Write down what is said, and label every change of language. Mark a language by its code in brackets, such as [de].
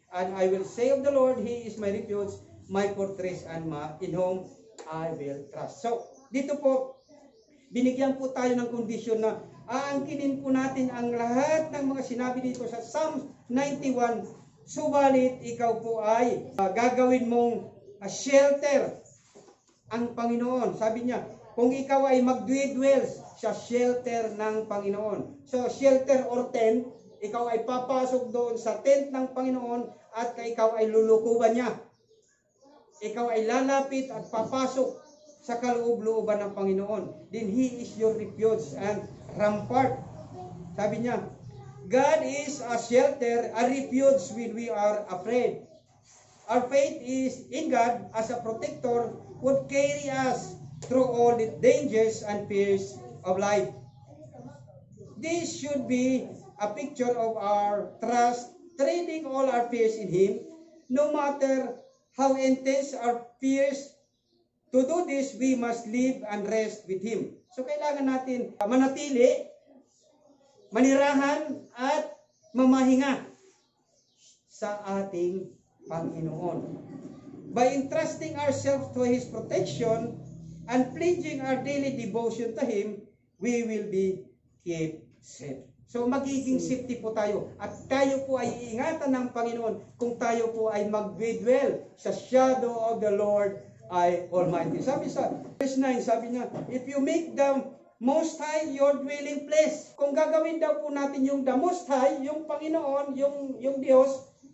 [en] And I will say of the Lord, He is my refuge, my fortress, and in whom I will trust. [tl] So, dito po, binigyan po tayo ng kondisyon na aangkinin po natin ang lahat ng mga sinabi dito sa Psalm 91. Subalit, ikaw po ay gagawin mong shelter ang Panginoon. Sabi niya, kung ikaw ay magdwells sa shelter ng Panginoon. So, shelter or tent, ikaw ay papasok doon sa tent ng Panginoon at ikaw ay lulukuban niya. Ikaw ay lalapit at papasok sa kaloob-looban ng Panginoon. [en] Then He is your refuge and rampart. [tl] Sabi niya, [en] God is a shelter, a refuge when we are afraid. Our faith is in God as a protector would carry us through all the dangers and fears of life. This should be a picture of our trust, trading all our fears in Him, no matter how intense our fears. To do this, we must live and rest with Him. [tl] So kailangan natin manatili, manirahan, at mamahinga sa ating Panginoon. [en] By entrusting ourselves to His protection and pledging our daily devotion to Him, we will be kept safe. [tl] So magiging safety po tayo at tayo po ay iingatan ng Panginoon kung tayo po ay mag-dwell sa [en] shadow of the Lord [tl] ay Almighty. Sabi sa verse 9, sabi niya, [en] if you make the Most High your dwelling place, [tl] kung gagawin daw po natin yung the Most High, yung Panginoon, yung Diyos,